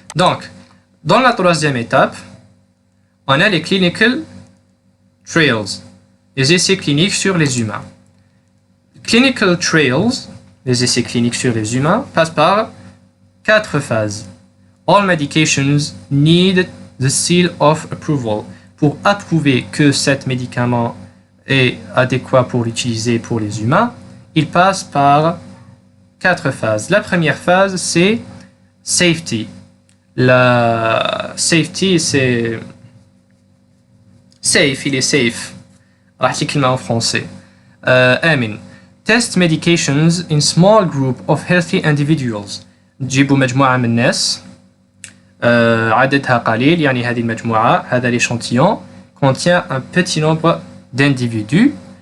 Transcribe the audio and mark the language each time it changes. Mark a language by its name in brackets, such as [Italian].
[French] Donc, dans la troisième étape, on a les [English] clinical trials, [French] les essais cliniques sur les humains. [English] Clinical trials, [French] les essais cliniques sur les humains, passent par 4 phases. [English] All medications need the seal of approval. [French] Pour approuver que cet médicament est adéquat pour l'utiliser pour les humains, il passe par 4 phases. La première phase, c'est safety. La safety, c'est safe, il est safe. Article en français. Amin. [English] Test medications in small group of healthy individuals. [Arabic] تجيبوا مجموعة من الناس عددها قليل يعني هذه المجموعة هذا [French] l'échantillon contient un petit nombre d'individus.